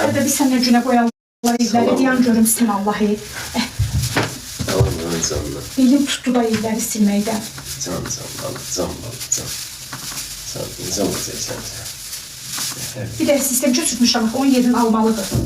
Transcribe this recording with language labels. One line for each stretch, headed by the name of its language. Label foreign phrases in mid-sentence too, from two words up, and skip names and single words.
Azerbaijani: Hədə bir sənə günə qoyarlar evləri deyən görüm sən Allah'ı.
Turkish: Tamam lan canına.
Azerbaijani: Elim tutdu da evləri silməkdən.
Turkish: Can balık, can balık, can. Can güzel sen.
Azerbaijani: Bir də sistem köçürtmüşəm, onun yerini almalıdır.